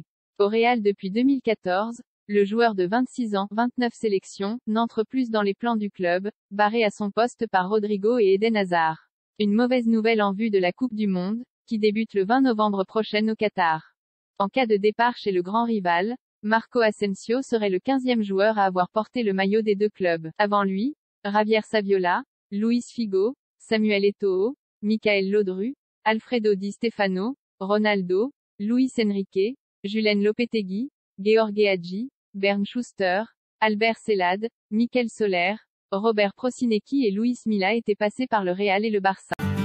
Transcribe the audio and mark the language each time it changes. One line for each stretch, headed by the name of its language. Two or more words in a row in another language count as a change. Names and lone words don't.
French: Au Real depuis 2014, le joueur de 26 ans, 29 sélections, n'entre plus dans les plans du club, barré à son poste par Rodrigo et Eden Hazard. Une mauvaise nouvelle en vue de la Coupe du Monde, qui débute le 20 novembre prochain au Qatar. En cas de départ chez le grand rival, Marco Asensio serait le 15e joueur à avoir porté le maillot des deux clubs. Avant lui, Javier Saviola, Luis Figo, Samuel Eto'o, Michael Laudrup, Alfredo Di Stefano, Ronaldo, Luis Enrique, Julen Lopetegui, Gheorghe Hagi, Bernd Schuster, Albert Celade, Mikel Soler, Robert Prosinecki et Luis Milla étaient passés par le Real et le Barça.